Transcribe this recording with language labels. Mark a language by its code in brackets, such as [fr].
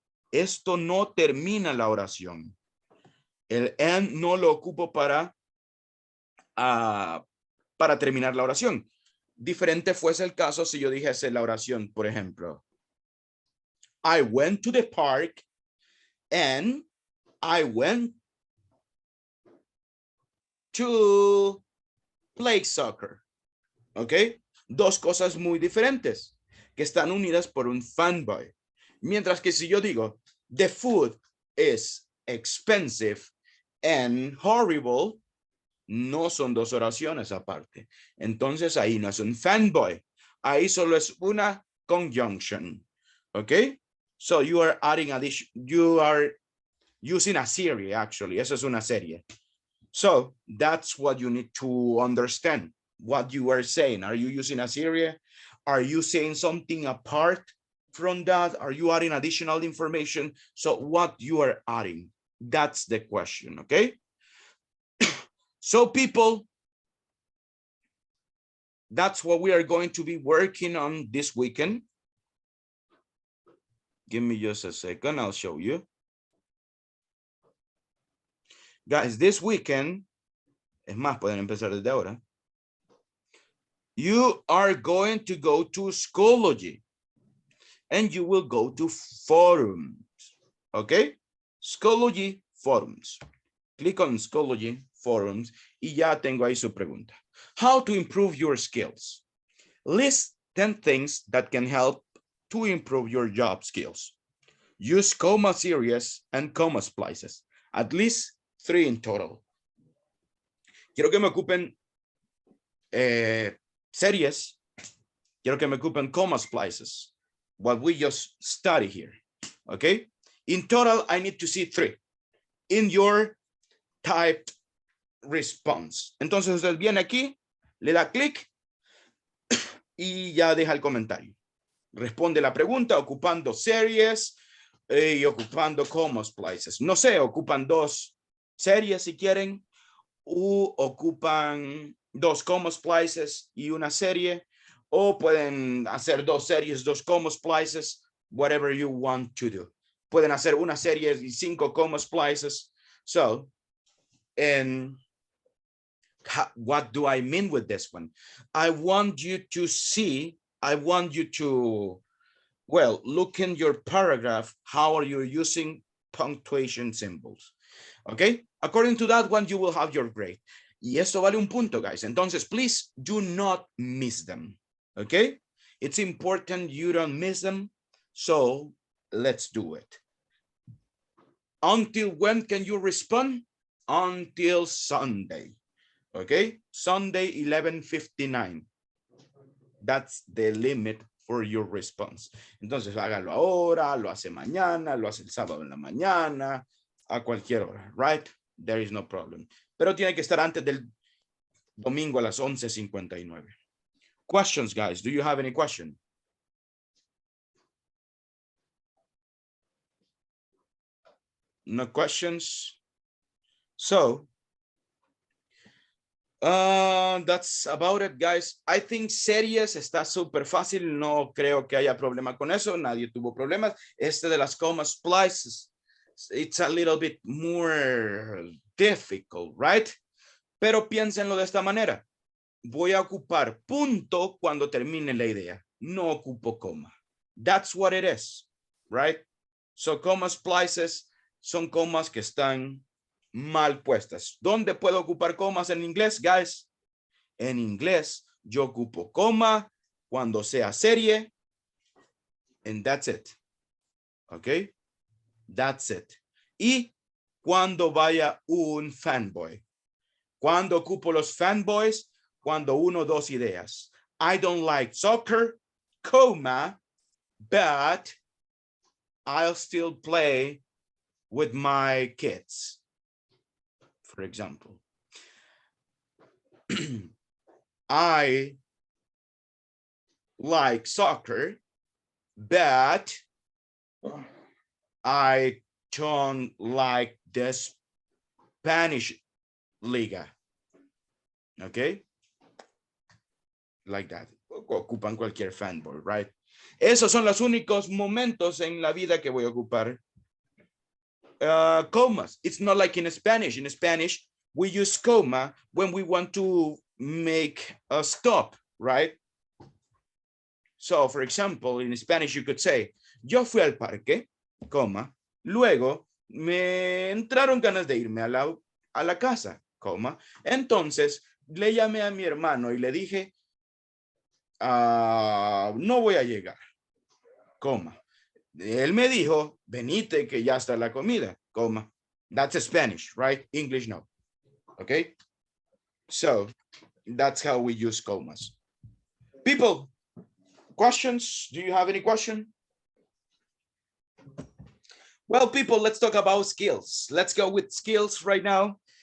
[es] Esto no termina la oración. El and no lo ocupo para terminar la oración. Diferente fuese el caso si yo dijese la oración, por ejemplo. [en] I went to the park and I went to play soccer. ¿Ok? [es] Dos cosas muy diferentes que están unidas por un fanboy. Mientras que si yo digo, [en] the food is expensive and horrible, [es] no son dos oraciones aparte. Entonces ahí no es un fanboy. Ahí solo es una conjunction. ¿Ok? [en] So you are adding addition, you are using a serie actually. [es] Eso es una serie. [en] So that's what you need to understand. What you are saying. Are you using a serie? Are you saying something apart from that? Are you adding additional information? So what you are adding, that's the question, okay? So people, that's what we are going to be working on this weekend. Give me just a second, I'll show you. [es] Guys, [en] this weekend, [es] es más, pueden empezar desde ahora. [en] You are going to go to Schoology and you will go to forums, okay? Schoology forums. Click on Schoology forums [es] y ya tengo ahí su pregunta. [en] How to improve your skills? List 10 things that can help to improve your job skills. Use comma series and comma splices, at least 3 in total. [es] Quiero que me ocupen series. Quiero que me ocupen comma splices. [en] What we just study here, okay? In total, I need to see 3 in your typed response. [es] Entonces usted viene aquí, le da clic y ya deja el comentario. Responde la pregunta ocupando series y ocupando comma splices. No sé, ocupan 2 series si quieren, o ocupan 2 comma splices y una serie, o pueden hacer 2 series, 2 comma splices, [en] whatever you want to do. [es] Pueden hacer una serie y 5 comma splices. [en] So, and what do I mean with this one? I want you to see, I want you to, well, look in your paragraph, how are you using punctuation symbols? Okay, according to that one, you will have your grade. [es] Y esto vale un punto, guys. [en] Entonces, please do not miss them. Okay, it's important you don't miss them. So let's do it. Until when can you respond? Until Sunday. Okay, Sunday 11:59. That's the limit for your response. [es] Entonces, hágalo ahora, lo hace mañana, lo hace el sábado en la mañana, a cualquier hora, [en] right? There is no problem. [es] Pero tiene que estar antes del domingo a las 11:59. [en] Questions, guys? Do you have any question? No questions? So, that's about it, guys. I think [es] series está súper fácil. No creo que haya problema con eso. Nadie tuvo problemas. Este de las [en] comma splices, it's a little bit more difficult, right? [es] Pero piénsenlo de esta manera. Voy a ocupar punto cuando termine la idea. No ocupo coma. [en] That's what it is, right? So [es] comma splices son comas que están mal puestas. ¿Dónde puedo ocupar comas en inglés, guys? En inglés, yo ocupo coma cuando sea serie, [en] and that's it. [es] ¿Ok? [en] That's it. [es] Y cuando vaya un fanboy. Cuando ocupo los fanboys, cuando uno, dos ideas. [en] I don't like soccer, comma, but I'll still play with my kids, for example. I like soccer, but I don't like the Spanish Liga. Okay? Like that. [es] Ocupan cualquier fanboy, [en] right? [es] Esos son los únicos momentos en la vida que voy a ocupar comas. [en] It's not like in Spanish. In Spanish, we use comma when we want to make a stop, right? So, for example, in Spanish, you could say, [es] yo fui al parque, coma, luego me entraron ganas de irme a la casa, coma. Entonces, le llamé a mi hermano y le dije, no voy a llegar, coma. Él me dijo, venite que ya está la comida, coma. [en] That's Spanish, right? English, no. Okay? So, that's how we use commas. People, questions? Do you have any question? Well, people, let's talk about skills. Let's go with skills right now.